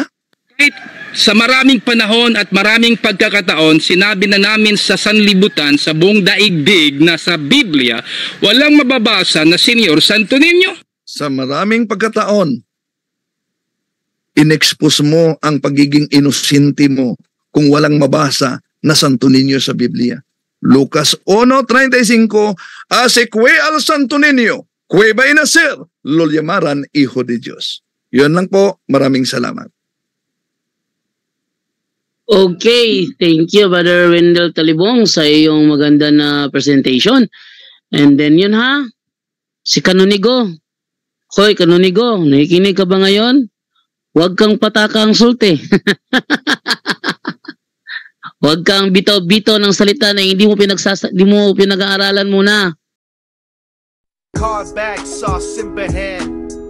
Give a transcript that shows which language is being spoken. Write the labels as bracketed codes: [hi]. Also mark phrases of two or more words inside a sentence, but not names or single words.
[tl] kahit sa maraming panahon at maraming pagkakataon, sinabi na namin sa sanlibutan, sa buong daigdig na sa Biblia, walang mababasa na Senyor Santo Niño. Sa maraming pagkataon, inexpose mo ang pagiging inosente mo kung walang mabasa na Santo Niño sa Biblia. [es] Lucas 1:35, Así que al Santo Niño, que va a nacer, lo llamaran Hijo de Dios. [tl] Yun lang po, maraming salamat. [en] Okay, thank you [tl] Brother Wendell Talibong sa iyong maganda na presentation. And then yun ha, si Canonigo. Hoy Canonigo, nakikinig ka ba ngayon? Huwag kang [ceb] pataka ang sulti. [tl] Huwag kang bitaw-bitaw ng salita na hindi mo pinag-aaralan muna. Car back, sauce in hand.